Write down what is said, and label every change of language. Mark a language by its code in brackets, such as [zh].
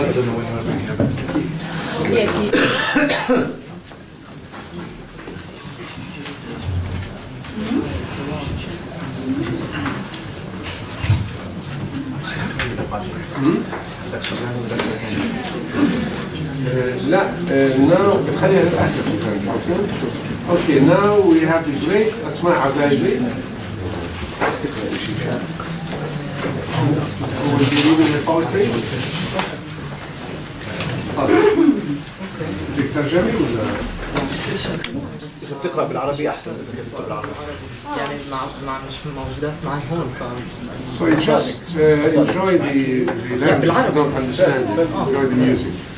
[en] I don't know when we're bringing her. [ar] لا now خليها للآخر. [en] Okay, now we have the great Asmaa Azaizeh. Who will be reading the poetry. [ar] بدك ترجمي ولا؟ إذا بتقرأ بالعربي أحسن إذا كنت بتقرأ بالعربي. يعني مش موجودات معي هون ف [en] So you just enjoy the language, don't understand it, enjoy the music.